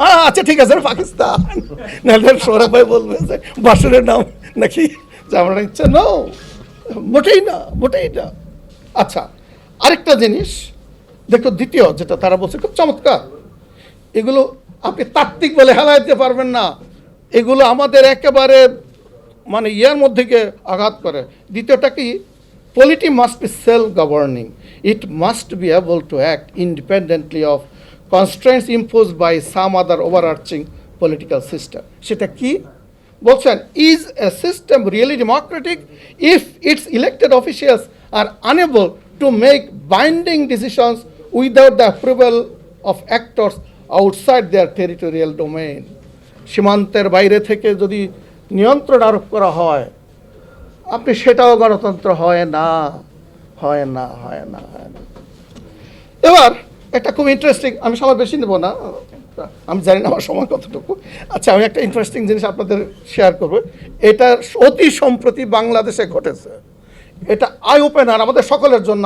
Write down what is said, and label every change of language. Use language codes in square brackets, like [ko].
[bn] আচ্ছা ঠিক আছে, পাকিস্তান নাহলে সৌরভ ভাই বলবে যে বাসুরের নাম নাকি, যে আমার ইচ্ছা নাও, মোটেই না, মোটেই না। আচ্ছা, আরেকটা জিনিস দেখো, দ্বিতীয় যেটা তারা বলছে খুব চমৎকার, এগুলো আপনি তাত্ত্বিক বলে হেলায় দিতে পারবেন না, এগুলো আমাদের একেবারে মানে ইয়ার মধ্যে গিয়ে আঘাত করে। দ্বিতীয়টা কি, [en] polity must be self-governing. It must be able to act independently of constraints imposed by some other overarching political system. [bn] সেটা কি বলছেন, [en] is a system really democratic if its elected officials are unable to make binding decisions without the approval of actors outside their territorial domain? [bn] সীমান্তের বাইরে থেকে যদি নিয়ন্ত্রণ আরোপ করা হয়, আপনি সেটাও গণতন্ত্র হয় না, হয় না, হয় না, হয় না। এবার একটা খুব ইন্টারেস্টিং, আমি সময় বেশি নেব না, আমি জানি না আমার সময় কতটুকু। আচ্ছা, আমি একটা ইন্টারেস্টিং জিনিস আপনাদের শেয়ার করব। এটা অতি সম্প্রতি বাংলাদেশে ঘটেছে, এটা আই ওপেনার আমাদের সকলের জন্য।